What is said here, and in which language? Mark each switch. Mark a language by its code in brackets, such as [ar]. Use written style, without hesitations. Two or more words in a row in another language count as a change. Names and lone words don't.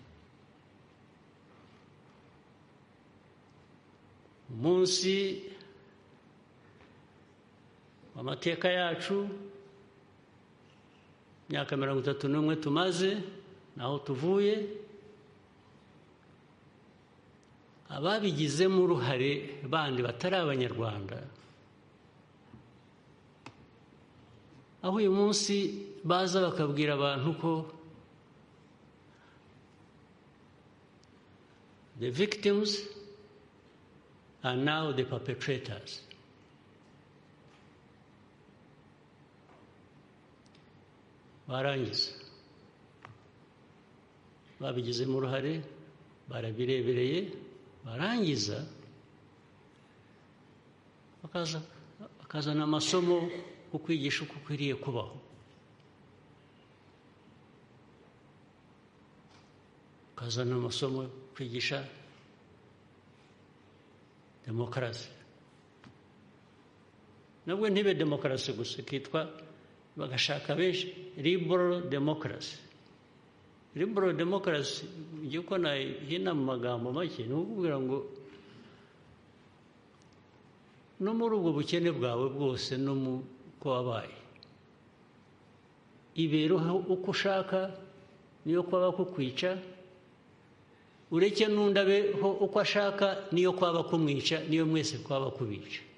[rw] Umunsi w'amateka yacu, imyaka 31 tumaze, naho tuvuye, ababigizemo uruhare bandi batari abanyarwanda, aho uyu munsi baza bakabwira abantu ko [en] the victims are now the perpetrators. [rw] Barangiza babigizemo uruhare, barabirebereye, barangiza bakazana amasomo yo kwigisha uko ukwiriye kubaho. Bakazana amasomo yo kwigisha demokarasi. Nabwo ntibe demokarasi gusa, kitwa bagashaka benshi [en] liberal democracy. Liberal democracy [rw] ngiye ko nahina mu magambo make, ni ukubwira ngo no muri ubwo bukene bwawe bwose, no mu ko wabaye, ibereho uko ushaka, niyo kwaba kukwica, ureke n'undi abeho uko ashaka, niyo kwaba kumwica, niyo mwese kwaba kubica.